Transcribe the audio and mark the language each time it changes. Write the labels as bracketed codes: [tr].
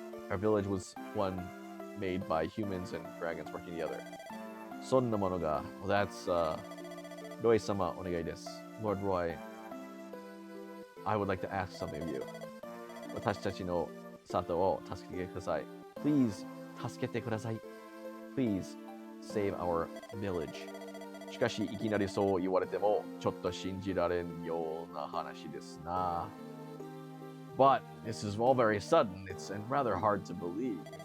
[en] Our village was one made by humans and dragons working together. [ja] そんなものが、 [en] well, that's, [ja] Roy 様、お願いです。 [en] Lord Roy, I would like to ask something of you. [ja] 私たちの里を助けてください。Please, 助けてください。 [en] Please, save our village. [ja] しかし、いきなりそう言われても、ちょっと信じられんような話ですな。 [en] But this is all very sudden. It's rather hard to believe.